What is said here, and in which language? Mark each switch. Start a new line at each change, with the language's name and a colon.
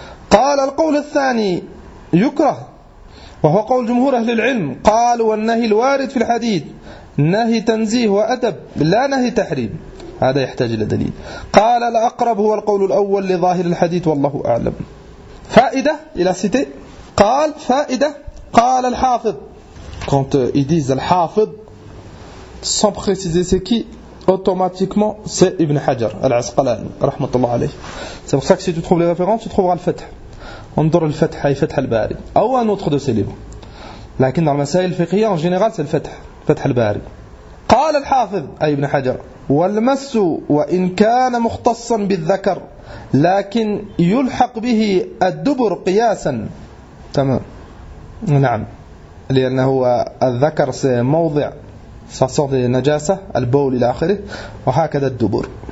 Arabic: قال القول الثاني يكره وهو قول جمهور أهل العلم. قال والنهي الوارد في الحديث نهي تنزيه وأدب لا نهي تحريم هذا يحتاج إلى دليل. قال الأقرب هو القول الأول لظاهر الحديث والله أعلم. Faïda,
French: il a cité.
Arabic: Qal, faïda, qal al-hafid.
French: Quand ils disent al-hafid, sans préciser c'est qui, automatiquement c'est Ibn Hajar, al-Asqalani, rahmatullah alayhi. C'est pour ça que si tu trouves les références, tu trouveras al-fath. On dort al-fath, al-fath al-bari. Ou un autre de ces livres. Lakin dans le masail al-fiqhiyya, en général, c'est al-fath, al-fath al-bari.
Arabic: Qal al-hafid, ay Ibn Hajar. والمس وإن كان مختصا بالذكر لكن يلحق به الدبر قياسا تمام نعم لأنه الذكر موضع صوت النجاسة البول إلى آخره وهكذا الدبر